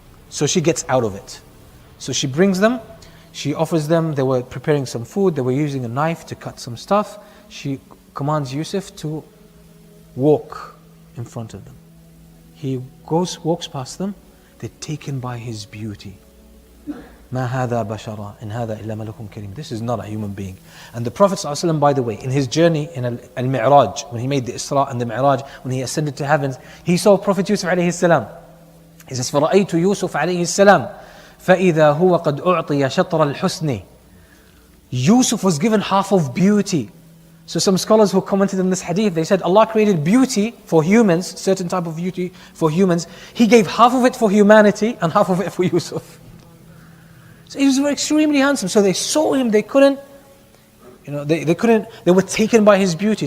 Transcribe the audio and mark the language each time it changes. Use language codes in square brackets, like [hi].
[en] So she gets out of it. So she brings them, she offers them, they were preparing some food, they were using a knife to cut some stuff. She commands Yusuf to walk in front of them. He walks past them, they're taken by his beauty. [ar] ما هذا بشرا إن هذا إلا ملك كريم. [en] This is not a human being. And the Prophet ﷺ, by the way, in his journey in Al-Mi'raj, when he made the Isra and the Mi'raj, when he ascended to heavens, he saw Prophet Yusuf alayhi salam. He says, [ar] فَرَأَيْتُ يُوسُفَ عَلَيْهِ السَّلَامِ فَإِذَا هُوَ قَدْ أُعْطِيَ شَطْرَ الْحُسْنِ. [en] Yusuf was given half of beauty. So some scholars who commented on this hadith, they said Allah created beauty for humans, certain type of beauty for humans. He gave half of it for humanity and half of it for Yusuf. So he was extremely handsome. So they saw him, they couldn't, they were taken by his beauty.